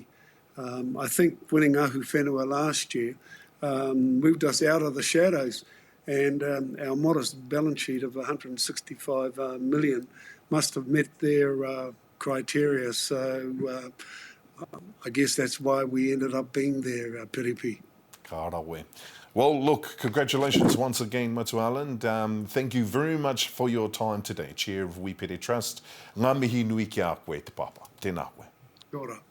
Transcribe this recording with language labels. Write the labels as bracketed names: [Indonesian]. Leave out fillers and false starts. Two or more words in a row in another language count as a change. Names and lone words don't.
[English] I think winning Ahuwhenua last year moved us out of the shadows, and our modest balance sheet of 165 million must have met their criteria. So I guess that's why we ended up being there, Piripi. [Māori] Ka rawe. [English] Well, look, congratulations once again, Matu Island. Thank you very much for your time today, Chair of We Pere Trust. [Māori] Ngā mihi nui ki a koe te papa. Tēnā koe. Kia ora.